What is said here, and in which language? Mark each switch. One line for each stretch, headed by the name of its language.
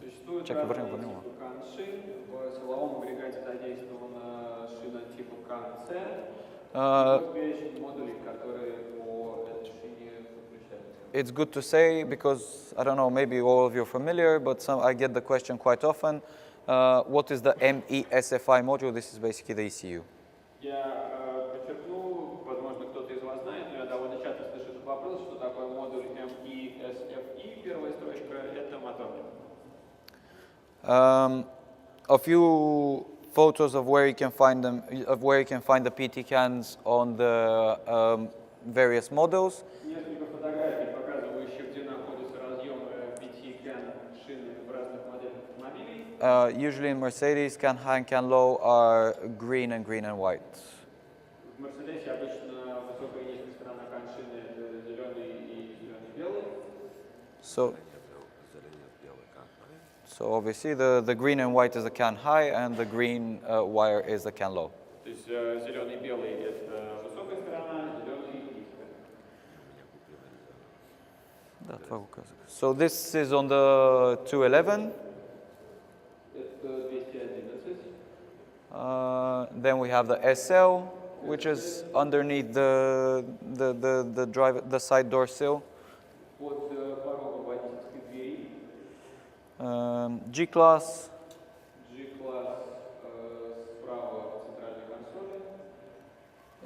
Russian: Существует разное типа CAN-шин. В силовом агрегате задействована шина типа CAN-C. Вот перечень модулей, которые по этой шине подключаются.
English: It's good to say because, I don't know, maybe all of you are familiar, but I get the question quite often. What is the MESFI module? This is basically the ECU.
Russian: Я подчеркну, возможно, кто-то из вас знает, но я довольно часто слышу этот вопрос, что такое модуль MESFI, первая строчка, это мотор.
English: A few photos of where you can find them, of where you can find the PT cans on the various models.
Russian: Несколько фотографий, показывающих, где находятся разъемы PT-CAN шины в разных моделях автомобилей.
English: Usually in Mercedes, CAN high and CAN low are green and white.
Russian: В Мерседесе обычно высокая и низкая сторона CAN-шины это зеленый и зеленый-белый.
English: So obviously the green and white is the CAN high and the green wire is the CAN low.
Russian: То есть зеленый и белый это высокая сторона, зеленый и низкая.
English: So this is on the 211.
Russian: Это 211.
English: Then we have the SL, which is underneath the side door sill.
Russian: Под порогом водительской двери.
English: G-Class.
Russian: G-Class справа в центральной консоли.